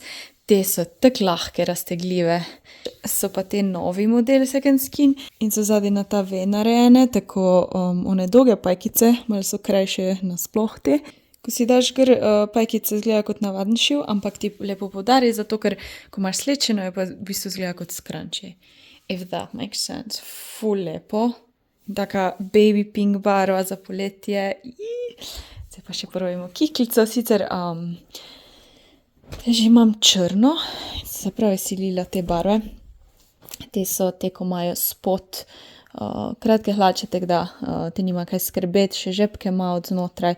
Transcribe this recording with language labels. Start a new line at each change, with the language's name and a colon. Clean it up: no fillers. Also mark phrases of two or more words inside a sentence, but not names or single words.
Slovenian: Te so tako lahke, raztegljive. So pa te novi model Second Skin in so zadaj na ta V narejene, tako one dolge pajkice, malo so krajše nasploh te. Ko si daš gor, pajkice izgleda kot navaden šiv, ampak ti lepo podari, zato ker ko imaš slečeno, je pa v bistvu izgleda kot scrunchie.
English: If that makes sense.
Slovenian: Ful lepo. Taka
English: baby pink
Slovenian: barva za poletje. Zdaj pa še probajmo kiklico, sicer že imam črno, se pravi si lila te barve. Te so te, ko imajo spod kratke hlače, tako da te nima kaj skrbeti, še žepke ima od znotraj.